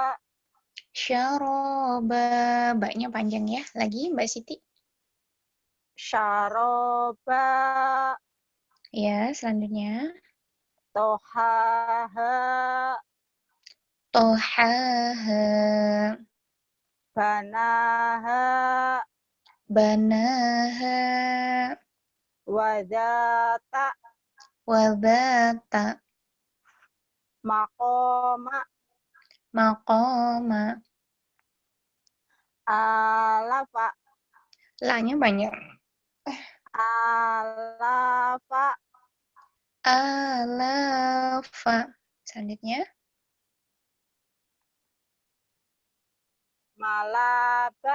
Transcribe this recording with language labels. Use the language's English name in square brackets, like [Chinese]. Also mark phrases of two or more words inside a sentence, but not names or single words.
[Indonesian] Syaroba. Mbaknya panjang ya. Lagi Mbak Siti. Syaroba. Ya, selanjutnya. Tohaha. Tohaha. Banaha. Banaha. Wadata. Wadata. Makoma. Maqama. Alafa. La-nya banyak. Alafa. Alafa. Selanjutnya. Malaba.